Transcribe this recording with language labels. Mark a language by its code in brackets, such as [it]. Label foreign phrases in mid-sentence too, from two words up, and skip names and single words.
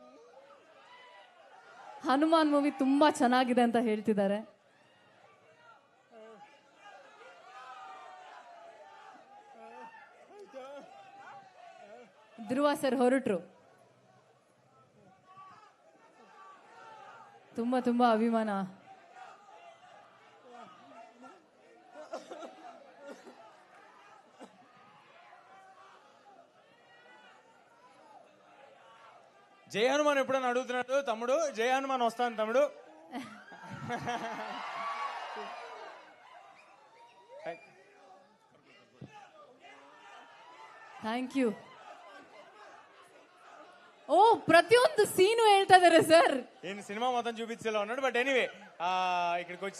[kn] ಹನುಮಾನ್ ಮೂವಿ ತುಂಬಾ ಚೆನ್ನಾಗಿದೆ ಅಂತ ಹೇಳ್ತಿದ್ದಾರೆ. ಧ್ರುವ ಸರ್ ಹೊರಟ್ರು. ತುಂಬಾ ಅಭಿಮಾನ. [te] జై హనుమాన్ ఎప్పుడైనా అడుగుతున్నాడు తమ్ముడు. జై హనుమాన్ వస్తాను తమ్ముడు. [en] Thank you. [kn] ಓ, ಪ್ರತಿಯೊಂದು ಸೀನು ಹೇಳ್ತಾ ಇದಾರೆ ಸರ್. ಏನು ಸಿನಿಮಾ [te] ಮೊత్తం చూపించేలా ఉన్నాడు. [en] But anyway [te] ఇక్కడికి వచ్చిన